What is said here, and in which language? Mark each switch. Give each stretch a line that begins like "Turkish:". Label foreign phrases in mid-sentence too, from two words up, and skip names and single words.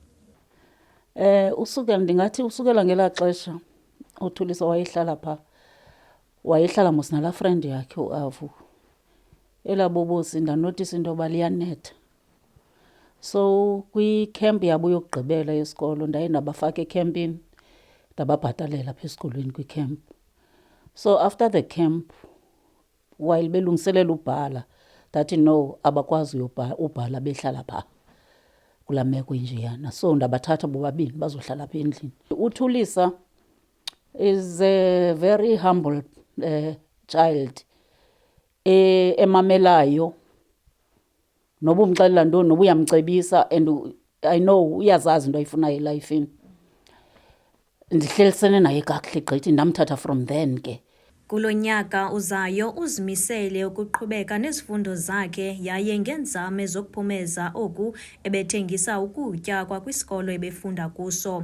Xhosa: Ndingathi usukela ngelaa xesha uThulisa wayehlala phaa, wayehlala mos nalaa friend yakhe uAvu. Elaa bobosi ndanotisa into yoba liyanetha. So kwi-camp yabo yokugqibela yesikolo ndaye ndabafaka ekhempini, ndababhatalela apha esikolweni kwicamp.
English: So after the camp, while
Xhosa: belungiselela ubhala, ndathi no, abakwazi ubhala behlala phaa kulaa meko injeyana. So ndabathatha bobabini bazohlala apha endlini.
English: uThulisa is a very humble child,
Xhosa: emamelayo, noba umxelela ntoni, noba uyamcebisa,
English: and I know
Xhosa: uyazazi into ayifunayo elifini. Ndihlelisene naye kakuhle gqithi, ndamthatha
English: from then
Xhosa: ke. Kulo nyaka uzayo uzimisele ukuqhubeka nezifundo zakhe yaye ngenzame zokuphumeza oku ebethengisa ukutya kwakwisikolo ebefunda kuso.